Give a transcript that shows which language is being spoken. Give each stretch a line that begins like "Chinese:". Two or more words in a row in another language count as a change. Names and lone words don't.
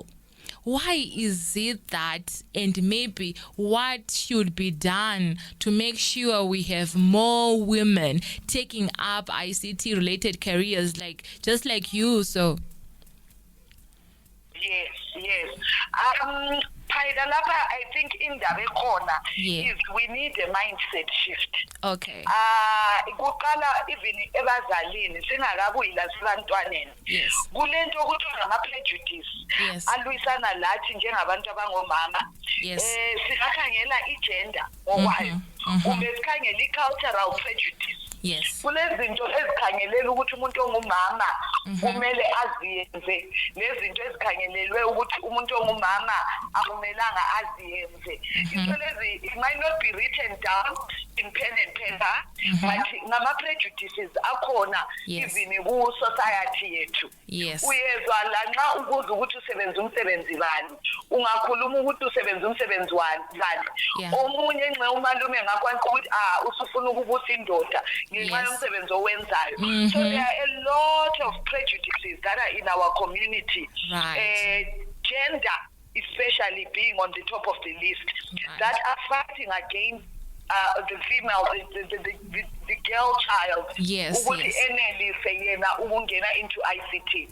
English: Why is it that, and maybe what should be done to make sure we have more women taking up ICT-related careers, just like you? So, yes. Paidalapa, I think in the corner is we need a mindset shift. Okay.
North Ndebele: Kuqala even ebazalini singakabuyi lasebantwaneni.
English: Yes.
North Ndebele: Kulento ukuthi ama prejudice.
English: Yes.
North Ndebele: Alwisana lathi njengabantu abangomama.
English: Yes.
North Ndebele: Sikakhangela igender ngokwayo. Kumbe sikhangela i-
English: cultural prejudice. Yes.
North Ndebele: Kulezinto ezikhangelela ukuthi umuntu ongumama kumele aziyenze, nezinto ezikhangelelwe ukuthi umuntu ongumama akumelanga aziyenze. Into lezi
English: it might not be written down in pen and paper, but
North Ndebele: ngama prejudices akhona even ku society yethu.
English: Yes.
North Ndebele: Uyezwa lanxa ubuza ukuthi usebenza umsebenzi bani, ungakhuluma ukuthi usebenza umsebenzi bani. Omunye nxa umalume ngakwanisa ukuthi usufuna ukubusa indoda ngenxa yomsebenzi owenzayo.
English: So there are a lot of prejudices that are in our community. Right. Gender especially being on the top of the list, that are fighting against the female, the girl child. Yes. Into ICT.